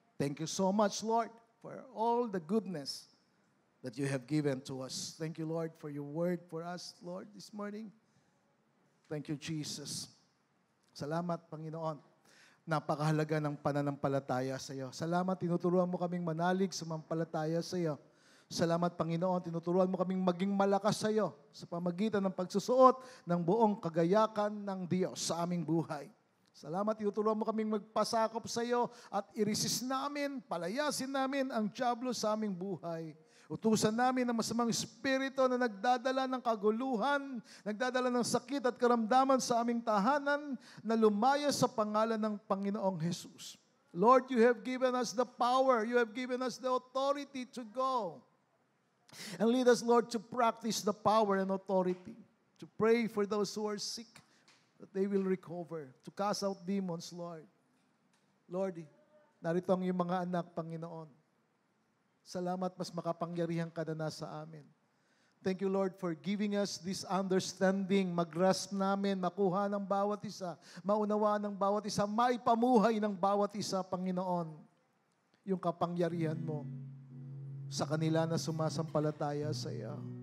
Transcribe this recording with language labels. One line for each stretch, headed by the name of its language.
English: Thank you so much, Lord, for all the goodness that you have given to us. Thank you, Lord, for your word for us, Lord, this morning. Thank you, Jesus.
Filipino: Salamat, Panginoon. Napakahalaga ng pananampalataya sa iyo. Salamat, tinuturuan mo kaming manalig, sumampalataya sa iyo. Salamat, Panginoon, tinuturuan mo kaming maging malakas sa iyo sa pamagitan ng pagsusuot ng buong kagayakan ng Diyos sa aming buhay. Salamat, tinuturuan mo kaming magpasakop sa iyo at i-resist namin, palayasin namin ang dyablo sa aming buhay. Utusan namin ang masamang espiritu na nagdadala ng kaguluhan, nagdadala ng sakit at karamdaman sa aming tahanan na lumaya sa pangalan ng Panginoong Jesus.
English: Lord, you have given us the power, you have given us the authority to go. And lead us, Lord, to practice the power and authority, to pray for those who are sick, that they will recover, to cast out demons, Lord.
Filipino: Lord, narito ang iyong mga anak, Panginoon. Salamat, mas makapangyarihan ka na nasa amin.
English: Thank you, Lord, for giving us this understanding,
Filipino: mag-grasp namin, makuha ng bawat isa, maunawaan ng bawat isa, maipamuhay ng bawat isa, Panginoon, yung kapangyarihan mo sa kanila na sumasampalataya sa iyo.